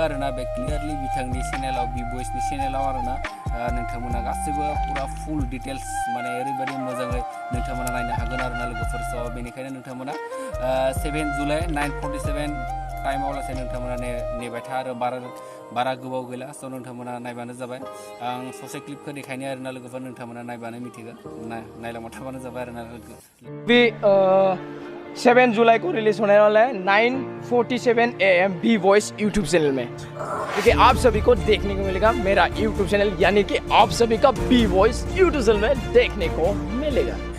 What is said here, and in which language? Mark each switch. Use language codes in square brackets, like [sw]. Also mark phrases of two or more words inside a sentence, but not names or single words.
[brx] आरोना बे क्लियारलि बिथांनि चेनेलाव बि बयसनि चेनेलाव आरोना नोंथांमोना गासैबो पुरा [en] full details [brx] माने ओरैबायदि मोजाङै नोंथांमोना नायनो हागोन आरोना लोगोफोर बेनिखायनो नोंथांमोना 7 जुलाइ 9:47 टाइमाव लासै नोंथांमोना नेबाय था आरो बारा गोबाव गैला नोंथांमोना नायबानो जाबाय आं ससे क्लिपखौ देखायनो आरोना लोगोफोर नोंथांमोना नायबानो मिथिगोन नायलांबाय थाबानो जाबाय आरोना [hi] भी 7 जुलाई को रिलीज होने वाला है 9:47 AM बी वॉइस यूट्यूब चैनल में क्योंकि आप सभी को देखने को मिलेगा मेरा यूट्यूब चैनल यानी कि आप सभी का बी वॉइस यूट्यूब चैनल में देखने को मिलेगा।